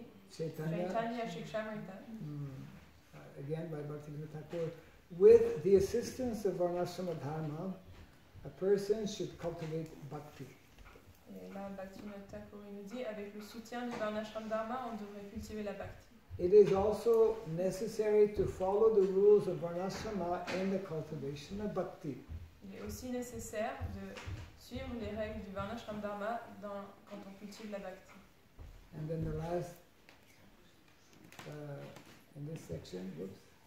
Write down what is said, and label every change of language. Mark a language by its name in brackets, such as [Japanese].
[English] Chaitanya Shikshamrita. Again by Bhakti Thakur. With the assistance of Varnashrama Dharma, a person should cultivate bhakti. [French] Et là, Bhakti Thakur nous dit, avec le soutien du Varnashram Dharma, on devrait cultiver la bhakti. [English] It is also necessary to follow the rules of Varnashrama in the cultivation of bhakti. [French] Il est aussi nécessaire de suivre les règles du Varnashram Dharma quand on cultive la bhakti. [English] And then the last, in this section, whoops.